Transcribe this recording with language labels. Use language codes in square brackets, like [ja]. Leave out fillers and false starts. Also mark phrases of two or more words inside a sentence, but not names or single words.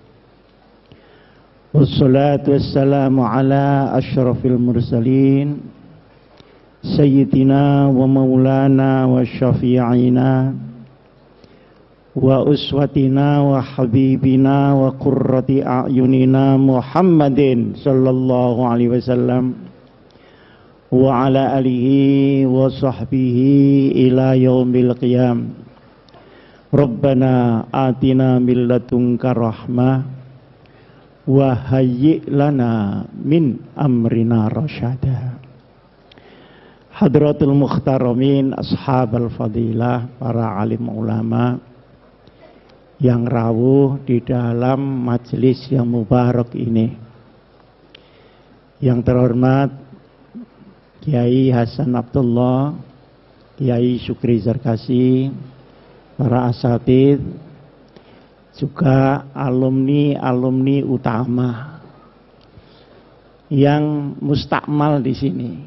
[ar] والصلاة والسلام على أشرف المرسلين سيدنا ومولانا وشفيعنا وأسوتنا وحبيبنا وقرة أعيننا محمد صلى الله عليه وسلم وعلى آله وصحبه إلى يوم القيام. ربنا آتنا من لدنك رحمة وهيئ لنا من أمرنا رشدا. حضرات المحترمين أصحاب الفضيلة, [id] para alim ulama yang rawuh di dalam majelis yang mubarak ini. Yang terhormat Kiai Hasan Abdullah, Kiai Syukri Zarkasi, para asatidz, juga alumni-alumni utama yang mustakmal di sini.